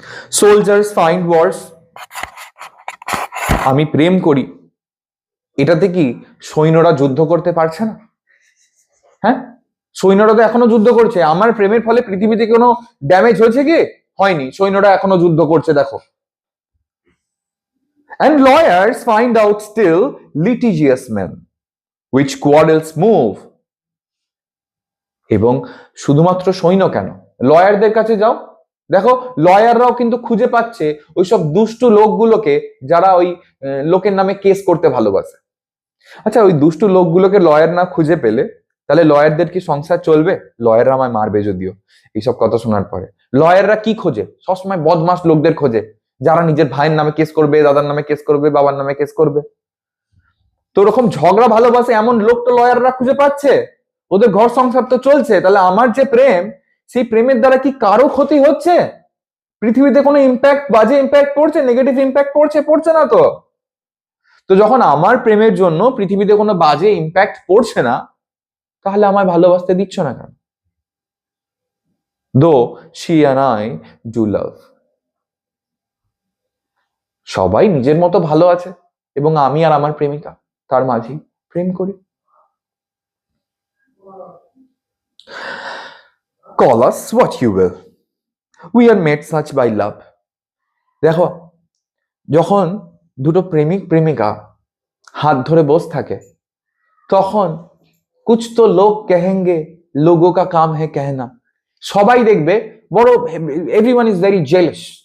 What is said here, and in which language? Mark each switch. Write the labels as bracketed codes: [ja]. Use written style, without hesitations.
[en] soldiers find wars, [bn] আমি প্রেম করি, এটাতে কি সৈন্যরা যুদ্ধ করতে পারছে না? হ্যাঁ, সৈন্যরা তো এখনো যুদ্ধ করছে। আমার প্রেমের ফলে পৃথিবীতে কোনো ড্যামেজ হয়েছে কি? হয়নি, সৈন্যরা এখনো যুদ্ধ করছে, দেখো। [en] And lawyers find out still litigious men which quarrels move. [bn] এবং শুধুমাত্র সৈন্য কেন, লয়ারদের কাছে যাও, দেখো লয়াররাও কিন্তু খুঁজে পাচ্ছে ওইসব দুষ্টু লোকগুলোকে যারা ওই লোকের নামে কেস করতে ভালোবাসে। আচ্ছা, ওই দুষ্টু লোকগুলোকে লয়ার না খুঁজে পেলে তাহলে লয়ারদের কি সংসার চলবে? লয়াররা আমায় মারবে যদিও এইসব কথা শোনার পরে। লয়াররা কি খোঁজে? সবসময় বদমাস লোকদের খোঁজে যারা নিজের ভাইয়ের নামে কেস করবে, দাদার নামে কেস করবে, বাবার নামে কেস করবে। তো ওরকম ঝগড়া ভালোবাসে এমন লোক তো লয়াররা খুঁজে পাচ্ছে, ওদের ঘর সংসার তো চলছে। তাহলে আমার যে প্রেম, সেই প্রেমের দ্বারা কি কারো ক্ষতি হচ্ছে? পৃথিবীতে কোনো ইম্প্যাক্ট, বাজে ইম্প্যাক্ট পড়ছে, নেগেটিভ ইম্প্যাক্ট পড়ছে? পড়ছে না তো। তো যখন আমার প্রেমের জন্য পৃথিবীতে কোনো বাজে ইম্প্যাক্ট পড়ছে না, তাহলে আমায় ভালোবাসতে দিচ্ছ না কেন? [en] though she and I do love, [bn] সবাই নিজের মতো ভালো আছে এবং আমি আর আমার প্রেমিকা তার মাঝেই প্রেম করি। [en] Call us what you will, we are made such by love. [bn] দেখো, যখন দুটো প্রেমিক প্রেমিকা হাত ধরে বসে থাকে তখন [hi] কুছ তো লোক কহেঙ্গে লোগো কা কাম হে कहना, [bn] সবাই দেখবে বড়, [en] Everyone is very jealous.